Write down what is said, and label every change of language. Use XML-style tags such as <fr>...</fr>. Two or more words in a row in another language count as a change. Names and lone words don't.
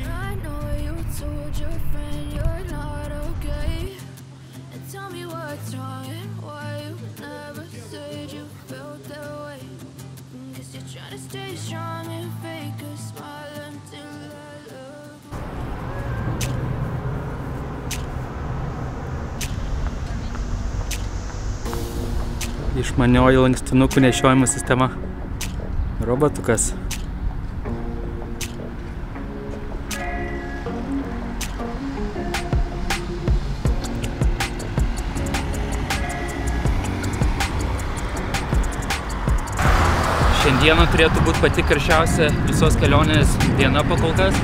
<en>I know you told your friend you're not okay, and tell me what's wrong and why you never said you felt that way. Guess you're trying to stay strong and fake a smile until I look away.</en> <lt>Išmanioji lankstinukų nešiojimo sistema. Robotukas. Šiandieną turėtų būti pati karščiausia visos kelionės diena kol kas.</lt>